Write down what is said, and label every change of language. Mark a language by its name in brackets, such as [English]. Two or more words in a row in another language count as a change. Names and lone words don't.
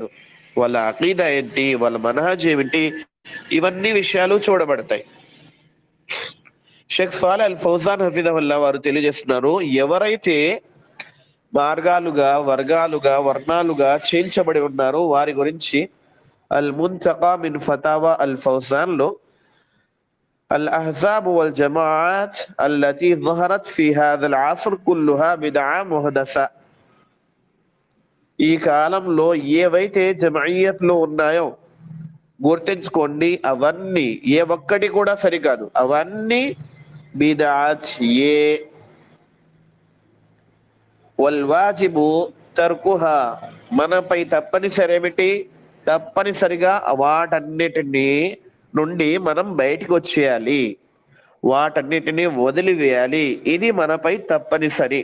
[Telugu] వాళ్ళ అకీదా ఏంటి, వాళ్ళ మనహజ్ ఏమిటి, ఇవన్నీ విషయాలు చూడబడతాయి. షేక్ సాలెహ్ అల్ ఫౌజాన్ హఫిదహుల్లా వారు తెలియజేస్తున్నారు, ఎవరైతే మార్గాలుగా, వర్గాలుగా, వర్ణాలుగా చీల్చబడి ఉన్నారో వారి గురించి అల్ ముంతకా మిన్ ఫతావా అల్ ఫౌజాన్ లో [Arabic] الأحزاب والجماعات التي ظهرت في هذا العصر كلها بدعة محدثة. [Telugu] ఈ కాలంలో ఏవైతే జమయియత్లు ఉన్నాయో గుర్తించుకోండి, అవన్నీ ఏ ఒక్కటి కూడా సరికాదు, అవన్నీ బిదఅత్. [Arabic] والواجب تركها, [Telugu] మనపై తప్పనిసరి ఏమిటి, తప్పనిసరిగా వాటన్నిటినీ నుండి మనం బయటికి వచ్చేయాలి, వాటన్నిటిని వదిలివేయాలి, ఇది మనపై తప్పనిసరి.